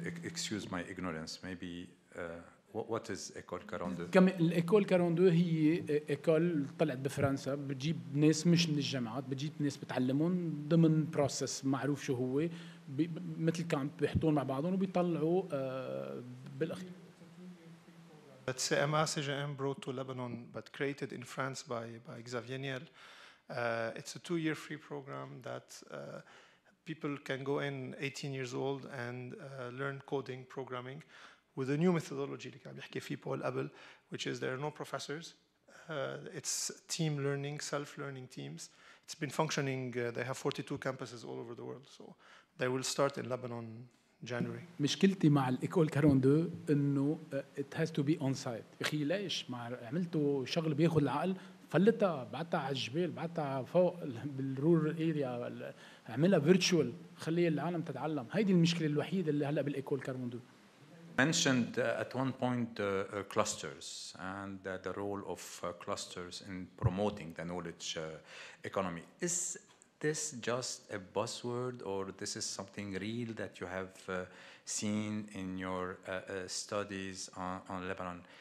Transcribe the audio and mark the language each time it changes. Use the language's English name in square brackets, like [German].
[English] Excuse my ignorance, maybe what is École 42? [Arabic] كم الإيكول 42 هي إيكول طلعت بفرنسا، بتجيب ناس مش من الجامعات، بتجيب ناس بتعلمهم ضمن بروسس معروف شو هو، مثل كامب بيحطون مع بعضهم وبيطلعوا بالأخير. [English] that CMA CGM brought to Lebanon, but created in France by Xavier Niel. It's a 2-year free program that people can go in 18 years old and learn coding, programming, with a new methodology [Arabic] اللي كان بيحكي فيه بول قبل, [English] which is there are no professors. It's team learning, self-learning teams. It's been functioning, they have 42 campuses all over the world. So they will start in Lebanon January. [Arabic] مشكلتي مع الإيكول 42 إنه [English] it has to be on site. [Arabic] أخي ليش عملته شغل بياخد العقل فلتها بعتها على الجبال بعتها فوق بالرور اريا اعملها فيرتشوال خلي العالم تتعلم. هيدي المشكلة الوحيدة اللي هلا بالإيكول 42. [English] Mentioned at one point clusters and the role of clusters in promoting the knowledge economy. Is this just a buzzword, or this is something real that you have seen in your studies on Lebanon?